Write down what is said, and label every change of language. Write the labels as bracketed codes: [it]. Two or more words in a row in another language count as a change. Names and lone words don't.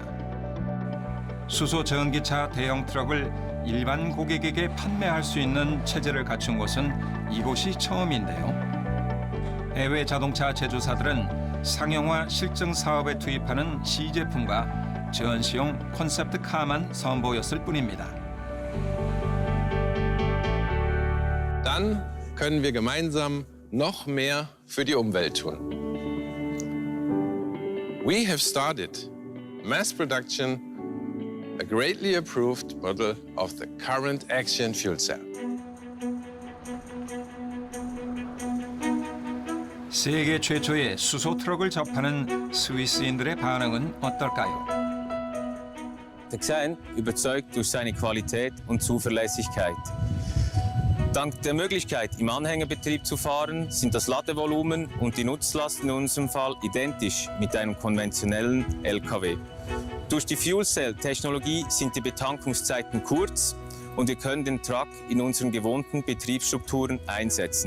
[ko] 수소 전기차 대형 트럭을 일반 고객에게 판매할 수 있는 체제를 갖춘 곳은 이곳이 처음인데요. 해외 자동차 제조사들은 상용화 실증 사업에 투입하는 시제품과 전시용 콘셉트 카만 선보였을 뿐입니다. [de] Dann können wir gemeinsam noch mehr für die Umwelt tun. [en] We have started mass production, a greatly improved model of the current Axion fuel cell. [ko] 세계 최초의 수소 트럭을 접하는 스위스인들의 반응은 어떨까요? [de] Der Xein überzeugt durch seine Qualität und Zuverlässigkeit. Dank der Möglichkeit, im Anhängerbetrieb zu fahren, sind das Ladevolumen und die Nutzlast in unserem Fall identisch mit einem konventionellen LKW. Durch die Fuel Cell-Technologie sind die Betankungszeiten kurz und wir können den Truck in unseren gewohnten Betriebsstrukturen einsetzen.